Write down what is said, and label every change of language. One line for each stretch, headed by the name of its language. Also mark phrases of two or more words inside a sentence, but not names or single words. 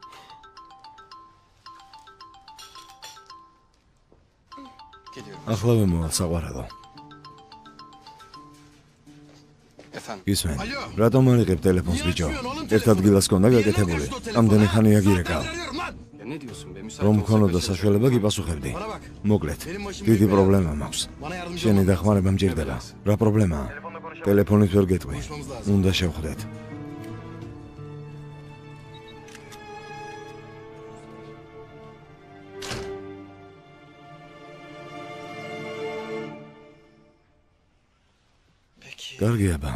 Georgian: ახლავე მოვალ საყვარელო.
Turkish: Efendim.
Georgian: ისმენ, რატომ არ იყებ ტელეფონს ბიჭო? ერთ ადგილას კონდა გაკეთებული. ამდენი ხანია გირეკავ.
Turkish: Ya ne diyorsun be?
Georgian: რომ მქონოდა საშუალება გიპასუხებდი. მოკლედ, დიდი პრობლემა მაქვს. შენი დახმარება მჭირდება. რა პრობლემაა? ტელეფონით ვერ გეტყვი. უნდა შევხვდეთ. კარგი აბა.